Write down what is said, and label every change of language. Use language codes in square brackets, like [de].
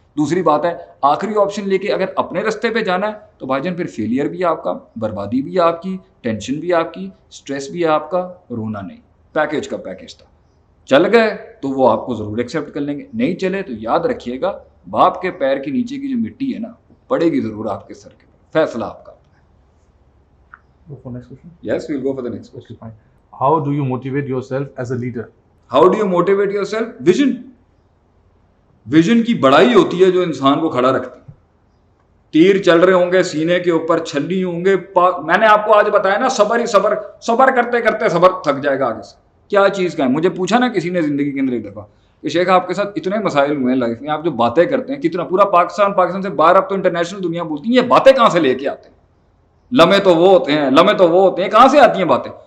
[ur] دوسری بات ہے, آخری آپشن لے کے اگر اپنے رستے پہ جانا ہے تو بھائی جان پھر فیلئر بھی آپ کا, بربادی بھی آپ کی, ٹینشن بھی آپ کی, اسٹریس بھی آپ کا, رونا نہیں. پیکیج کا پیکیج تھا. چل گئے تو وہ آپ کو ضرور ایکسیپٹ کر لیں گے, نہیں چلے تو یاد رکھیے گا باپ کے پیر کے نیچے کی جو مٹی ہے نا وہ پڑے گی ضرور آپ کے سر کے اوپر. فیصلہ آپ کا. [en] Go for next question. Yes, we'll go for the next question. Okay, fine. How do you motivate yourself as a leader? How do you motivate yourself? Vision. [ur] Vision کی بڑائی ہوتی ہے جو انسان کو کھڑا رکھتی ہے. تیر چل رہے ہوں گے سینے کے اوپر, چھلی ہوں گے, میں نے آپ کو آج بتایا نا صبر ہی صبر, صبر کرتے کرتے صبر تھک جائے گا آگے سے. کیا چیز کا ہے, مجھے پوچھا نا کسی نے زندگی کے اندر ایک دفعہ کہ شیخ آپ کے ساتھ اتنے مسائل ہوئے ہیں لائف میں, آپ جو باتیں کرتے ہیں کتنا پورا پاکستان سے باہر اب تو انٹرنیشنل دنیا بولتی ہیں, یہ باتیں کہاں سے لے کے آتے ہیں, لمحے تو وہ ہوتے ہیں, لمحے تو وہ ہوتے ہیں, کہاں سے آتی ہیں باتیں.